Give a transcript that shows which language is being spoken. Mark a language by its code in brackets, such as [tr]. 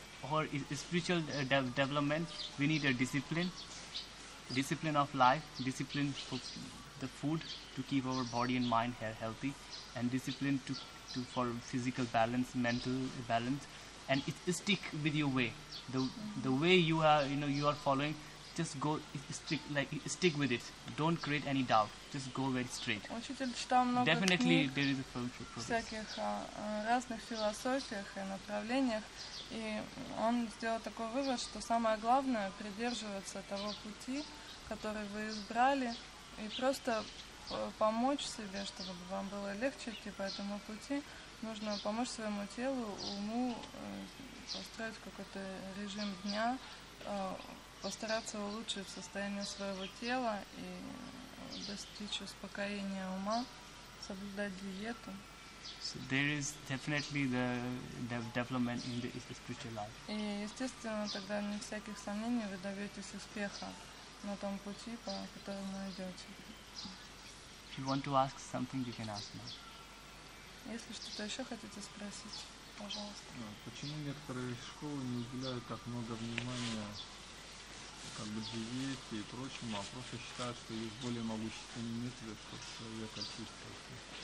[en] for spiritual development, we need a discipline of life, discipline for the food to keep our body and mind healthy, and discipline to for physical balance, mental balance, and stick with your way. The way you are following, just go stick with it. Don't create any doubt. Just go very straight. [ru] Учитель читал много [en] Definitely [ru] книг [en] there is a progress. [ru] всяких разных философиях и направлениях, и он сделал такой вывод, что самое главное придерживаться того пути, который вы избрали, и просто помочь себе, чтобы вам было легче идти по этому пути. Нужно помочь своему телу, уму, построить какой-то режим дня, постараться улучшить состояние своего тела и достичь успокоения ума, соблюдать диету. [en] So there is definitely the development in the spiritual life. [ru] И, естественно, тогда не всяких сомнений вы добьетесь успеха на том пути, по которому идете. [en] If you want to ask something, you can ask now. [ru] Если что-то еще хотите спросить, пожалуйста. Почему некоторые школы не уделяют так много внимания как бы диете и прочему, а просто считают, что есть более могущественные методы, чтобы человек очистился?